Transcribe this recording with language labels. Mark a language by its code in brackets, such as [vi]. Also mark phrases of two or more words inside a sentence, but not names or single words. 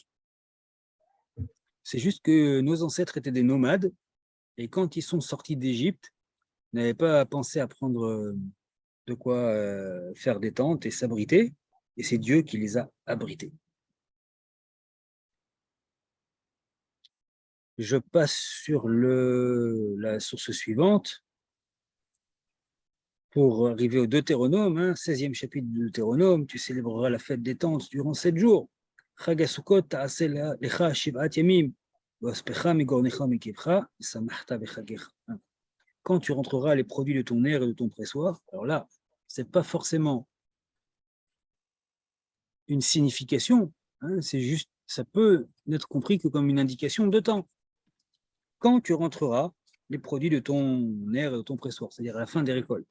[fr] C'est juste que nos ancêtres étaient des nomades, et quand ils sont sortis d'Égypte, ils n'avaient pas pensé à prendre de quoi faire des tentes et s'abriter, et c'est Dieu qui les a abrités. Je passe sur la source suivante pour arriver au Deutéronome, 16e chapitre du Deutéronome. Tu célébreras la fête des tentes durant 7 jours. [he] חג הסוכות תעשה לך שבעת ימים, באספך מגרנך מיקבך, שמחת בחגך. [fr] Quand tu rentreras les produits de ton aire et de ton pressoir, alors là, ce n'est pas forcément une signification, c'est juste, ça peut n'être compris que comme une indication de temps. Quand tu rentreras les produits de ton aire et de ton pressoir, c'est-à-dire à la fin des récoltes.